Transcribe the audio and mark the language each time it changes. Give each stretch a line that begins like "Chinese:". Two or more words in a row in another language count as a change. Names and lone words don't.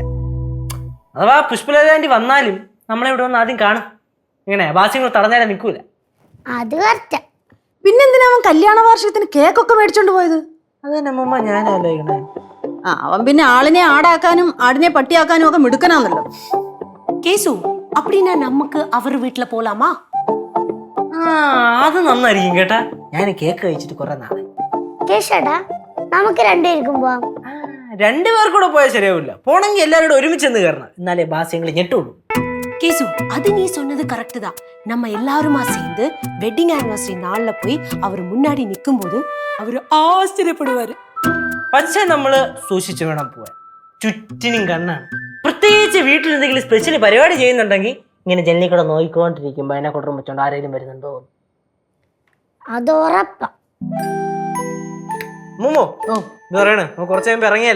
Malayalam: അഥവാ പുഷ്പലത ആന്റി വന്നാലും നമ്മളെ ഇവിടെ വന്ന് ആദ്യം കാണും. ഇങ്ങനെ ബാസ്യങ്ങൾ തടഞ്ഞാലേ നിൽക്കൂല. അത് കറക്റ്റാ. പിന്നെന്തിനാ അവൻ കല്യാണ വാർഷികത്തിന് കേക്കൊക്കെ മേടിച്ചോണ്ട് പോയത്? അത് തന്നെ അമ്മൂമ്മ ഞാൻ ആലോചിക്കണേ. അവൻ പിന്നെ ആളിനെ ആടാക്കാനും ആടിനെ പട്ടിയാക്കാനും ഒക്കെ മിടുക്കനാന്നല്ലോ.
Tamil: கேசு, அப்படின்னா நமக்கு அவர் வீட்டுல போலாமா?
Malayalam: അത് നന്നായിരിക്കും കേട്ടാ. ഞാൻ കേക്ക് കഴിച്ചിട്ട് കുറെ നാളെ. കേശേട്ടാ നമുക്ക് രണ്ടുപേർക്കും പോവാം. രണ്ടുപേർക്കും കൂടെ പോയാൽ ശരിയാവില്ല. പോണെങ്കിൽ എല്ലാവരോടും ഒരുമിച്ച് നിന്ന് കയറണം, എന്നാലേ ബാസ്യങ്ങൾ ഞെട്ടുള്ളൂ.
Tamil: கேசு அது நீ சொன்னது கரெக்ட் தான். நம்ம எல்லாருமா சேர்ந்து
English: wedding anniversary
Tamil: நாள்ல போய் அவர் முன்னாடி நிக்கும் போது அவரு ആശ്ചര്യപ്പെടുവാரு.
Malayalam: പക്ഷേ നമ്മള് സൂക്ഷിച്ചു വേണം പോവാൻ. ചുറ്റിനും കണ്ണാണ്. പ്രത്യേകിച്ച് വീട്ടിൽ എന്തെങ്കിലും സ്പെഷ്യൽ പരിപാടി ചെയ്യുന്നുണ്ടെങ്കിൽ ഇങ്ങനെ ജനലിൽ കൂടെ നോക്കിക്കൊണ്ടിരിക്കുമ്പോ അതിനെ കൊണ്ടും വെച്ചോണ്ട് ആരെങ്കിലും വരുന്നുണ്ടോ. അത് ഉറപ്പാ. മുമ്മോ ഇത് പറയണേ, നമുക്ക് കുറച്ച് കഴിയുമ്പോ ഇറങ്ങിയല്ലേ.